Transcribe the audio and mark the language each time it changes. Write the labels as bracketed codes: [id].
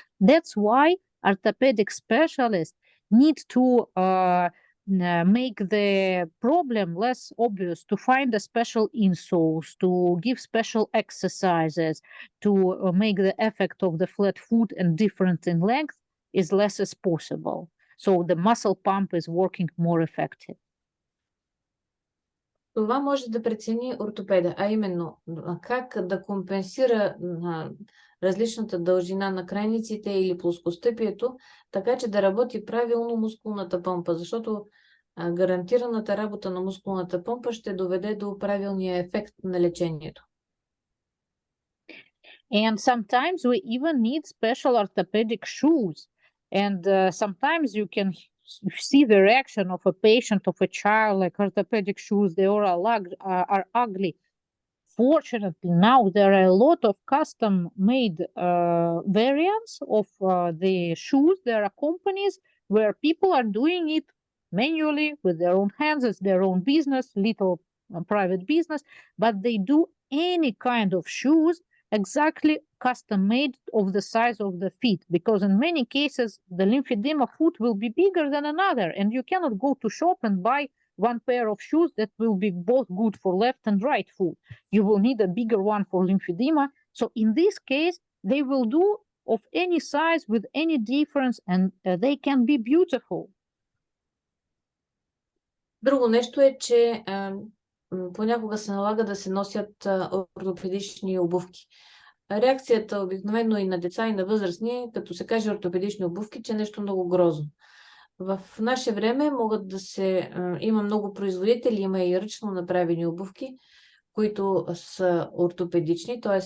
[en] That's why orthopedic specialists need to make the problem less obvious, to find a special insoles, to give special exercises, to make the effect of the flat foot and difference in length is less as possible. So the muscle pump is working more effective. Това може да прецени ортопеда, а именно как да компенсира различната дължина на крайниците или плоскостъпието, така че да работи правилно мускулната помпа, защото гарантираната работа на мускулната помпа ще доведе до правилния ефект на лечението. And sometimes we even need special orthopedic shoes. And sometimes you can see the reaction of a patient, of a child, like orthopedic shoes, they are ugly. Fortunately, now there are a lot of custom-made variants of the shoes. There are companies where people are doing it manually with their own hands. It's their own business, little private business, but they do any kind of shoes exactly custom-made of the size of the feet, because in many cases, the lymphedema foot will be bigger than another, and you cannot go to shop and buy one pair of shoes that will be both good for left and right foot. You will need a bigger one for lymphedema. So in this case, they will do of any size with any difference, and they can be beautiful. [bg] Друго нещо е, че понякога се налага да се носят ортопедични обувки. Реакцията обикновено и на деца, и на възрастни, като се каже ортопедични обувки, че е нещо много грозно. В наше време има много производители, има и ръчно направени обувки, които са ортопедични, т.е.